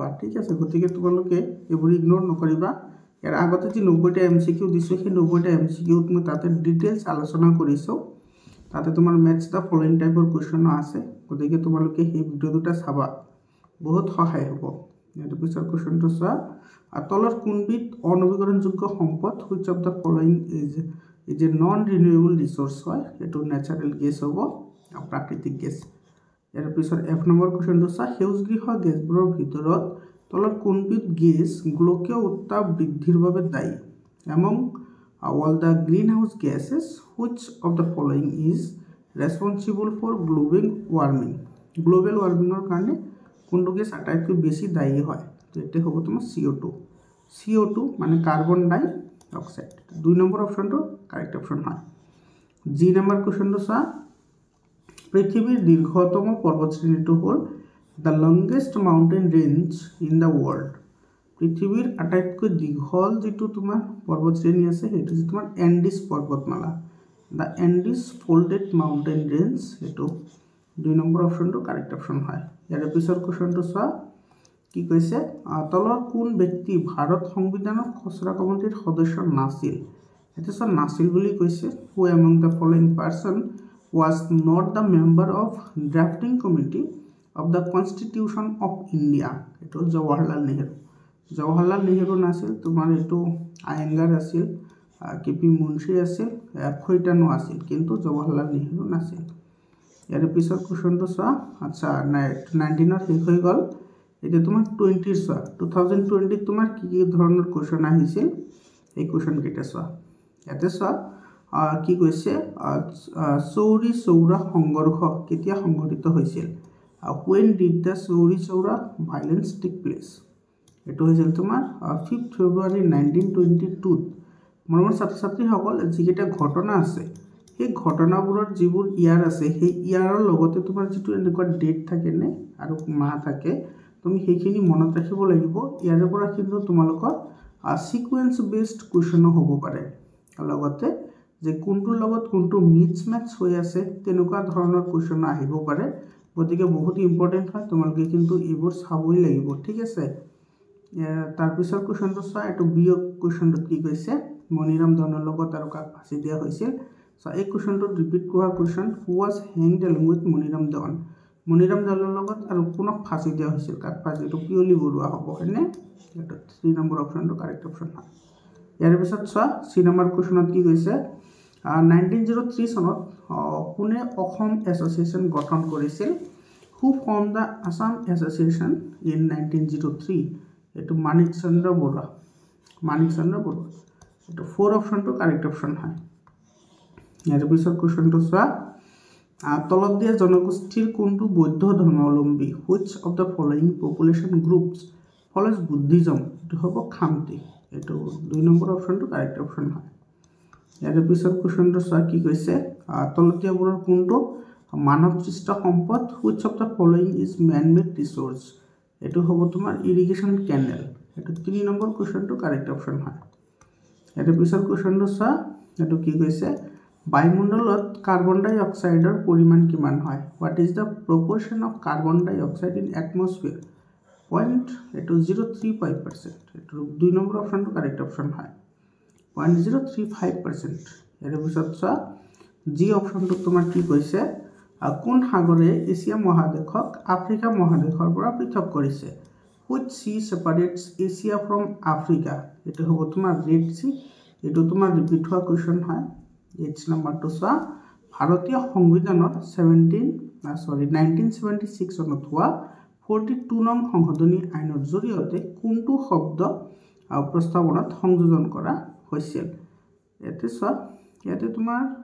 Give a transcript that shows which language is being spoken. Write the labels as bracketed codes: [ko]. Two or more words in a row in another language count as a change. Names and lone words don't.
[as] ঠিক আছে গতিকে তোমালোকে এইবোৰ ইগনোৰ নকৰিবা ইয়াৰ আগতে যে 90টা এমসিকিউ দিছো সেই 90টা এমসিকিউ তুমি তাতে ডিটেইলছ আলোচনা কৰিছো তাতে তোমাৰ [en] match the following [as] টাইপৰ কোৱেশ্চন আছে গতিকে তোমালোকে সেই ভিডিও দুটা চাবা বহুত সহায় হ'ব ইয়াৰ পিছৰ কোৱেশ্চনটো চোৱা তলৰ কোনবিধ অনবীকৰণযোগ্য সম্পদ [en] which of the following is a non renewable resource [as] হয় এটো [en] natural gas [as] হ'ব প্ৰাকৃতিক গেছ ইয়াৰ পিছৰ এফ নম্বৰ কোৱেশ্চনটো চা সেউজগৃহ গেছবোৰৰ ভিতৰত তলৰ কোনবিধ গেছ গোলকীয় উত্তাপ বৃদ্ধিৰ বাবে দায়ী [en] among all the greenhouse gases which of the following is responsible for global warming [as] কাৰণে কোনটো গেছ আটাইতকৈ বেছি দায়ী হয় তো এটা হ'ব তোমাৰ CO2 মানে [en] carbon dioxide [as] 2 নম্বৰ অপচনটো [en] correct option [as] হয় জি নম্বৰ কোৱেশ্চনটো চা পৃথিৱীৰ দীৰ্ঘতম পৰ্বতশ্ৰেণীটো হ'ল [en] the longest mountain range in the world [as] পৃথিৱীৰ আটাইতকৈ দীঘল যেটো তোমাৰ পৰ্বতশ্ৰেণী আছে হেতু যে তোমাৰ এন্ডিছ পৰ্বতমালা [en] the Andes folded mountain range [as] এটো 2 নম্বৰ অপচনটো [en] correct option [as] হয় ইয়াৰ পিছৰ কোৱেশ্চনটো চোৱা কি কৈছে তলৰ কোন ব্যক্তি ভাৰত সংবিধানৰ খসৰা কমিটিৰ সদস্য নাছিল এটা সব নাছিল বুলি কৈছে [en] who among the following person was not the member of drafting committee of the constitution of India [as] এটো জৱাহৰলাল নেহৰু নাছিল তোমাৰ এটো আয়েঙ্গাৰ আছিল কেপি মুন্সি আছিল খৈতানো আছিল কিন্তু জৱাহৰলাল নেহৰু নাছিল ইয়াৰ পিছৰ কোৱেশ্চনটো চোৱা আচ্ছা 19 শেষ হৈ গল এটা তোমাৰ 20 চোৱা 2020 তোমাৰ কি কি ধৰণৰ কোৱেশ্চন আহিছিল এই কোৱেশ্চন কেইটা চোৱা ইয়াতে চোৱা কি কৈছে চৌৰি চৌৰা সংঘৰ্ষ কেতিয়া সংঘটিত হৈছিল [en] when did the চৌৰি চৌৰা violence take place [as] এটো হৈছিল তোমাৰ 5 ফেব্ৰুৱাৰী 1922 মৰমৰ ছাত্ৰ-ছাত্ৰীসকল যিকেইটা ঘটনা আছে এই ঘটনাবোৰৰ যিবোৰ ইয়াৰ আছে সেই ইয়াৰৰ লগতে তোমাৰ যেটো এনেকুৱা ডেট থাকে নে আৰু মাহ থাকে তুমি সেইখিনি মনত ৰাখিব লাগিব ইয়াৰ পৰা কিন্তু তোমালোকৰ [en] sequence based question [as] হ'ব পাৰে লগতে যে কোনটোৰ লগত কোনটো মিছমেচ হৈ আছে তেনেকুৱা ধৰণৰ কোৱেশ্চন আহিব পাৰে গতিকে বহুত ইম্পৰ্টেন্ট হয় তোমালোকে কিন্তু এইবোৰ চাবই লাগিব ঠিক আছে তাৰ পিছৰ কোৱেশ্চনটো চোৱা এটো বিয়োগ কোৱেশ্চনটো কি কৈছে মনিৰাম দেৱানৰ লগত আৰু কাক ফাঁসি দিয়া হৈছিল সো এই কোৱেশ্চনটো ৰিপিট কৰা কোৱেশ্চন [en] who was hanged along with [as] মনিৰাম দেৱানৰ লগত আৰু কোনক ফাঁসি দিয়া হৈছিল কাক ফাঁসি এটো পিয়লি বৰুৱা হ'ব হয়নে এটো 3 নম্বৰ অপচনটো [en] correct option [as] হয় ইয়াৰ পিছত চোৱা সি নম্বৰ কোৱেশ্চনত কি কৈছে 1903 চনত পুনে অসম এছ'চিয়েশ্যন গঠন কৰিছিল [en] who formed the Assam Association in 1903 [as] এটো মানিক চন্দ্ৰ বৰুৱা এটো 4 অপচনটো [en] correct option [as] হয় ইয়াৰ পিছৰ কোৱেশ্চনটো চোৱা তলত দিয়া জনগোষ্ঠীৰ কোনটো বৌদ্ধ ধৰ্মাৱলম্বী [en] which of the following population groups follows Buddhism [as] এটো হ'ব খামতি এটো 2 নম্বৰ অপচনটো [en] correct option [as] হয় ইয়াৰ পিছৰ কোৱেশ্চনটো চোৱা কি কৈছে তলত দিয়াবোৰৰ কোনটো মানৱ সৃষ্ট সম্পদ [en] which of the following is man made resource [as] এটো হ'ব তোমাৰ [en] irrigation canal [as] এটো 3 নম্বৰ কোৱেশ্চনটো [en] correct option [as] হয় ইয়াৰ পিছৰ কোৱেশ্চনটো চোৱা এটো কি কৈছে বায়ুমণ্ডলত কাৰ্বন ডাই অক্সাইডৰ পৰিমাণ কিমান হয় [en] what is the proportion of carbon dioxide in atmosphere point [as] এটো 035% এটো 2 নম্বৰ অপচনটো [en] correct option [as] হয় 0.035% ইয়াৰ পিছত চোৱা জি অপচনটো তোমাৰ কি কৈছে কোন সাগৰে এছিয়া মহাদেশক আফ্ৰিকা মহাদেশৰ পৰা পৃথক কৰিছে [en] which sea separates Asia from Africa [as] এটো হ'ব তোমাৰ ৰেড সি এটো তোমাৰ ৰিপিট হোৱা কোৱেশ্চন হয় এইচ নম্বৰটো চোৱা ভাৰতীয় সংবিধানৰ 1976 চনত হোৱা 42 নং সংশোধনী আইনৰ জৰিয়তে কোনটো শব্দ প্ৰস্তাৱনাত সংযোজন কৰা হৈছিল এতে চোৱা ইয়াতে তোমাৰ